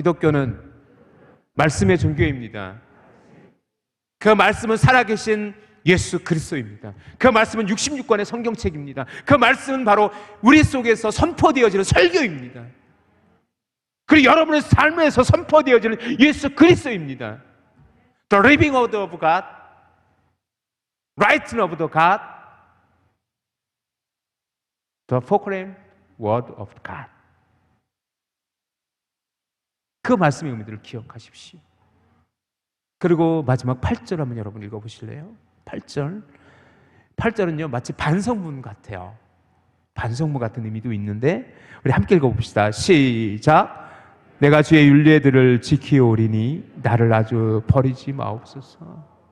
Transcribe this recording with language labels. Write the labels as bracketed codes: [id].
[ko] 기독교는 말씀의 종교입니다. 그 말씀은 살아계신 예수 그리스도입니다. 그 말씀은 66권의 성경책입니다. 그 말씀은 바로 우리 속에서 선포되어지는 설교입니다. 그리고 여러분의 삶에서 선포되어지는 예수 그리스도입니다. [en] The living word of God, writing of the God, the proclaimed word of God. [ko] 그 말씀의 의미들을 기억하십시오. 그리고 마지막 8절 한번 여러분 읽어보실래요? 8절은요 마치 반성문 같아요. 반성문 같은 의미도 있는데 우리 함께 읽어봅시다. 시작. 내가 주의 율례들을 지키오리니 나를 아주 버리지 마옵소서.